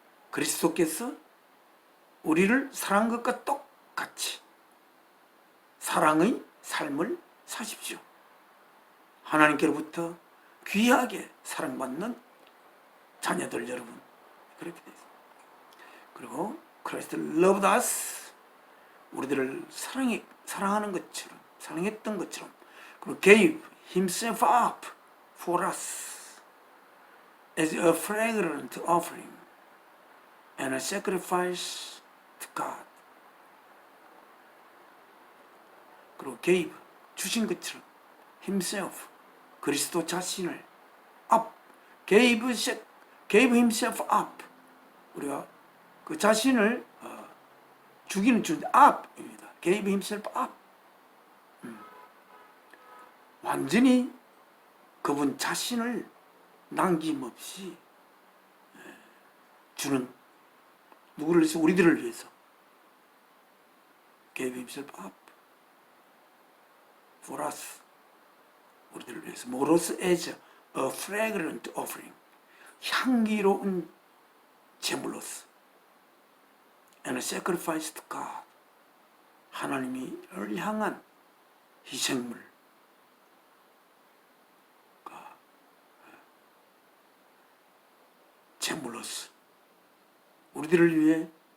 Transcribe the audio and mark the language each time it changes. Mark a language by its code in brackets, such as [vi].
[ko] 그리스도께서 우리를 사랑한 것과 똑같이 사랑의 삶을 사십시오. 하나님께로부터 귀하게 사랑받는 자녀들 여러분, 그렇게 되어 있습니다. 그리고 [en] Christ loved us, [ko] 우리들을 사랑하는 것처럼, 사랑했던 것처럼, 그리고 [en] gave himself up for us as a fragrant offering and a sacrifice to God. [ko] 그리고 [en] gave, [ko] 주신 것처럼 [en] himself, [ko] 그리스도 자신을 up, [en] gave himself up, [ko] 우리가 그 자신을 죽이는 준 up입니다. [en] gave himself up. [ko] 완전히 그분 자신을 남김없이 주는, 누구를 위해서? 우리들을 위해서. [en] gave himself up for us, [ko] 우리들을 위해서. 뭐로서? [en] as a fragrant offering, [ko] 향기로운 제물로서. [en] and a sacrifice to God, [ko] 하나님을 향한 희생물, 제물로서 우리들을 위해